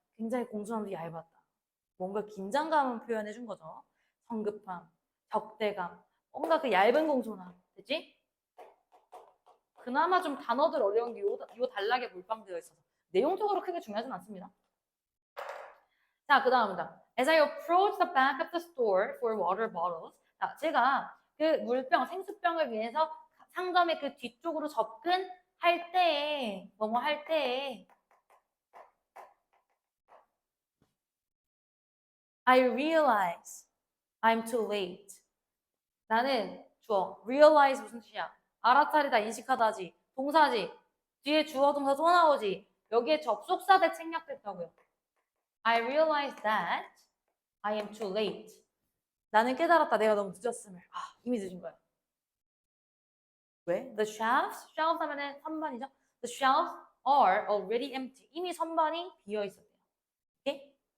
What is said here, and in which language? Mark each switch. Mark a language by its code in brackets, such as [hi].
[ko] 굉장히 공손함도 얇았다. 뭔가 긴장감을 표현해준 거죠. 성급함, 적대감. 뭔가 그 얇은 공손함. 됐지? 그나마 좀 단어들 어려운 게 요 단락에 몰빵되어 있어서 내용적으로 크게 중요하진 않습니다. 자, 그 다음입니다. [en] As I approach the back of the store for water bottles. [ko] 자, 제가 그 물병, 생수병을 위해서 상점의 그 뒤쪽으로 접근할 때에, 뭐뭐 할 때에 [en] I realize I'm too late. [ko] 나는 주어, realize 무슨 뜻이야? 알아차리다, 인식하다지, 동사지, 뒤에 주어, 동사 또 나오지. 여기에 접속사대 생략됐다고요. [en] I realize that I am too late. [ko] 나는 깨달았다. 내가 너무 늦었음을. 아, 이미 늦은 거야. 왜? The shelves 하면은 선반이죠. [en] The shelves are already empty. [ko] 이미 선반이 비어 있었대요. 오케이?